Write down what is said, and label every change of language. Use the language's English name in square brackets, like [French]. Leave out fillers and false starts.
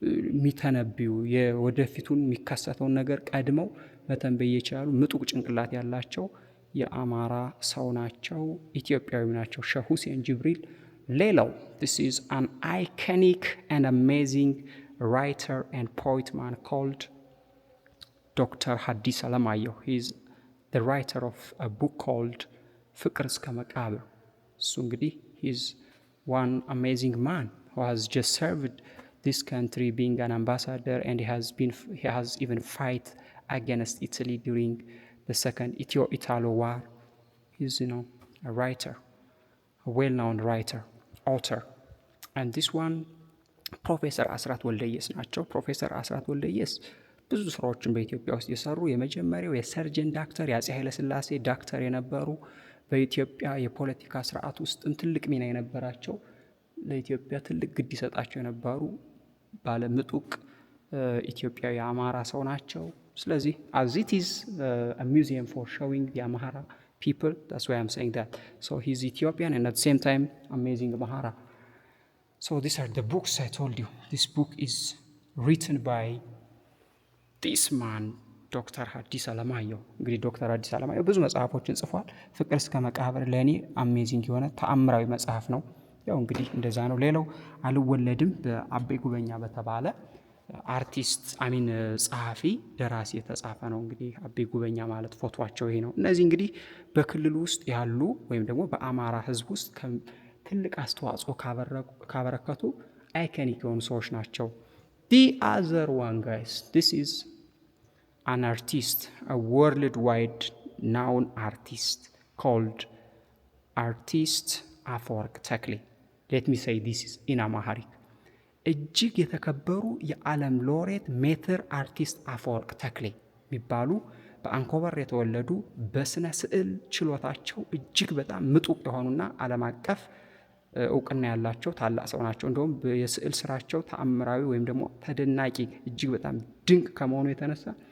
[Amharic] የሚተነብዩ የወደፊቱን የሚከሰተውን ነገር ቀድመው መተንበይ የቻሉ ምጡቅ ጭንቅላት ያላቸው የአማራ ሰው ናቸው። ኢትዮጵያዊ ናቸው ሼህ ሁሴን ጅብሪል። ሌላው [English] this is an iconic and amazing writer and poet man called Dr. ሐዲስ ዓለማየሁ። he is the writer of a book called ፍቅር እስከ መቃብር። [Amharic] እሱ እንግዲህ [English] he is one amazing man who has just served this country being an ambassador, and he has even fight against Italy during the second Italo war. He's a writer, a well-known writer, author. And this one [Amharic] ፕሮፌሰር አስራት ወልደየስ ናቸው። ፕሮፌሰር አስራት ወልደየስ ብዙ ስራዎችን በኢትዮጵያ ውስጥ የሰሩ የመጀመሪያው የሰርጀን ዳክተር የአፄ ኃይለ ሥላሴ ዳክተር የነበሩ፣ በኢትዮጵያ የፖለቲካ ስርዓት ውስጥም ትልቅ ሚና የነበራቸው፣ ለኢትዮጵያ ትልቅ ግድ ይሰጣቸው የነበሩ ባለምጡቅ ኢትዮጵያዊ አማራ ሰው ናቸው። ስለዚህ [English] as it is a museum for showing the Amhara people, that's why I'm saying that. So he's Ethiopian and at the same time amazing Amhara. So these are the books I told you. This book is written by this man [Amharic] ዶክተር ሐዲስ ዓለማየሁ። እንግዲህ ዶክተር ሐዲስ ዓለማየሁ ብዙ መጽሐፎችን ጽፏል። ፍቅር እስከ መቃብር ለእኔ አሜዚንግ የሆነ ተአምራዊ መጽሐፍ ነው። ያው እንግዲህ እንደዛ ነው። ሌላው አልወለድም በአቤ ጉበኛ በተባለ አርቲስት አሚን ጸሐፊ ደራሲ የተጻፈ ነው። እንግዲህ አቤ ጉበኛ ማለት ፎቶቸው ይሄ ነው። እነዚህ እንግዲህ በክልሉ ውስጥ ያሉ ወይም ደግሞ በአማራ ሕዝብ ውስጥ ትልቅ አስተዋጽኦ ካበረከቱ አይኮኒክ የሆኑ ሰዎች ናቸው። [English] The other one guys, this is an artist, a worldwide known artist called artist [Amharic] አፈወርቅ ተክሌ. [English] Let me say this is in Amharic. [Amharic] እጅግ የተከበሩ የዓለም ሎሬት ሜትር አርቲስት አፈወርቅ ተክሌ የሚባሉ በአንኮበር የተወለዱ በስነ ስዕል ችሎታቸው እጅግ በጣም ምጡቅ የሆኑና ዓለም አቀፍ እውቅና ያላቸው ታላቅ ሰው ናቸው። እንደውም የስዕል ስራቸው ተአምራዊ ወይም ደግሞ ተደናቂ እጅግ በጣም ድንቅ ከመሆኑ የተነሳ